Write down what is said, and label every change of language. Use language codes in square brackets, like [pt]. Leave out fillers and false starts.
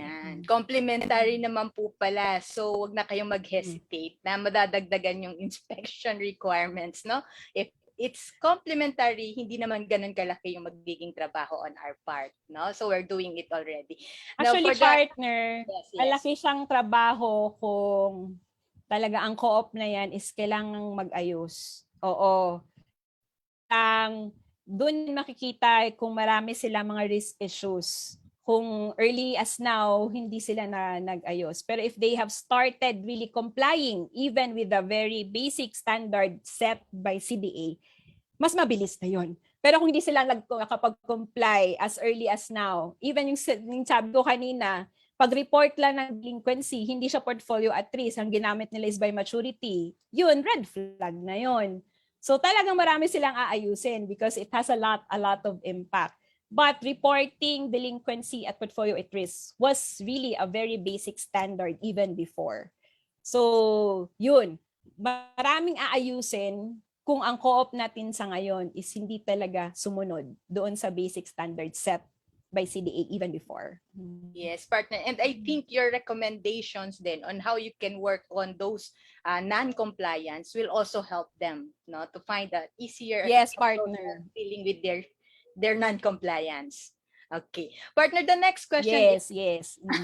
[tl] Yan. Complementary naman po pala. So, wag na kayong mag-hesitate na madadagdagan yung inspection requirements, no? [en] If it's complementary, [tl] hindi naman ganun kalaki yung magiging trabaho [en] on our part, [tl] no? [en] So, we're doing it already. Now, actually, partner, yes. [tl] malaki siyang trabaho kung talaga ang co-op na yan is kailangang mag-ayos. Oo. Doon makikita kung marami silang mga risk issues. Kung early as now, hindi sila nag-ayos. Pero [en] if they have started really complying, even with the very basic standard set by CDA, [tl] mas mabilis na yon. Pero kung hindi sila nakapag-comply [en] as early as now, [tl] even yung sabi ko kanina, pag-report lang ng delinquency, hindi siya portfolio at risk, ang ginamit nila is by maturity, yun, [en] red flag [tl] na yun. So talagang marami silang aayusin [en] because it has a lot of impact. But reporting delinquency at portfolio at risk was really a very basic standard even before. [tl] So yun, maraming aayusin kung ang co-op natin sa ngayon is hindi talaga sumunod doon sa [en] basic standards set by CDA even before. Yes, partner. And I think your recommendations then on how you can work on those non-compliance will also help them, no, to find an easier Yes, approach partner. dealing with their non-compliance. Okay, partner. The next question is, Yes.